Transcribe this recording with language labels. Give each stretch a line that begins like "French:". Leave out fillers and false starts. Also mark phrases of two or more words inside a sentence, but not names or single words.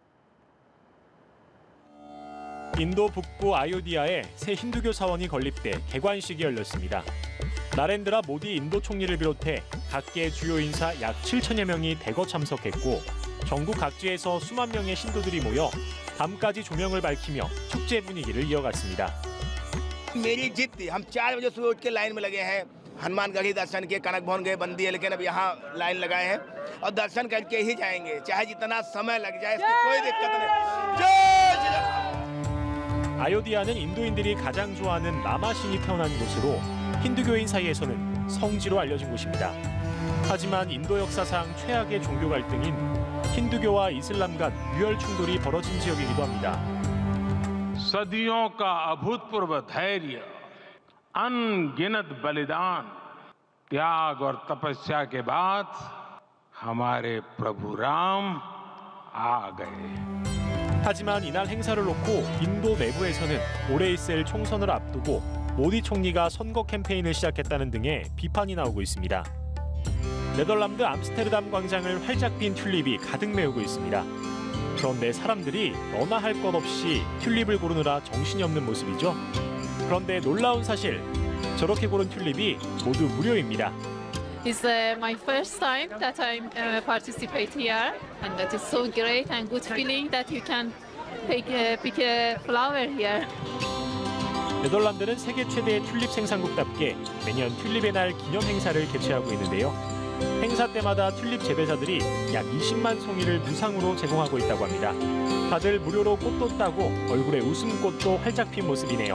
Korean: 인도 북부 아요디아에 새 힌두교 사원이 건립돼 개관식이 열렸습니다. 나렌드라 모디 인도 총리를 비롯해 각계 주요 인사 약 7천여 명이 대거 참석했고 전국 각지에서 수만 명의 신도들이 모여 밤까지 조명을 밝히며 축제 분위기를 이어갔습니다.
Hindi: मेरी जिद थी हम 4 बजे सुबह उठ के लाइन में लगे हैं हनुमानगढ़ी दर्शन के कनक भवन गए बंदी है लेकिन अब यहाँ लाइन लगाए हैं और दर्शन करके ही जाएंगे चाहे जितना समय लग जाए इसकी कोई दिक्कत नहीं जय श्री राम।
Korean: 아요디아는 인도인들이 가장 좋아하는 라마 신이 태어난 곳으로 힌두교인 사이에서는 성지로 알려진 곳입니다. 하지만 인도 역사상 최악의 종교 갈등인 힌두교와 이슬람 간 유혈 충돌이 벌어진 지역이기도 합니다.
Hindi: सदियों का अभूतपूर्व धैर्य, अनगिनत बलिदान, त्याग और तपस्या के बाद हमारे प्रभु राम आ गए।
Korean: 하지만 이날 행사를 놓고 인도 내부에서는 올해 있을 총선을 앞두고 모디 총리가 선거 캠페인을 시작했다는 등의 비판이 나오고 있습니다. 네덜란드 암스테르담 광장을 활짝 핀 튤립이 가득 메우고 있습니다. 그런데 사람들이 너나 할 것 없이 튤립을 고르느라 정신이 없는 모습이죠. 그런데 놀라운 사실, 저렇게 고른 튤립이 모두 무료입니다.
English: It's my first time that I participate here, and that is so great and good feeling that you can pick a flower here.
Korean: 네덜란드는 세계 최대의 튤립 생산국답게 매년 튤립의 날 기념 행사를 개최하고 있는데요. 행사 때마다 튤립 재배사들이 약 20만 송이를 무상으로 제공하고 있다고 합니다. 다들 무료로 꽃도 따고 얼굴에 웃음꽃도 활짝 핀 모습이네요.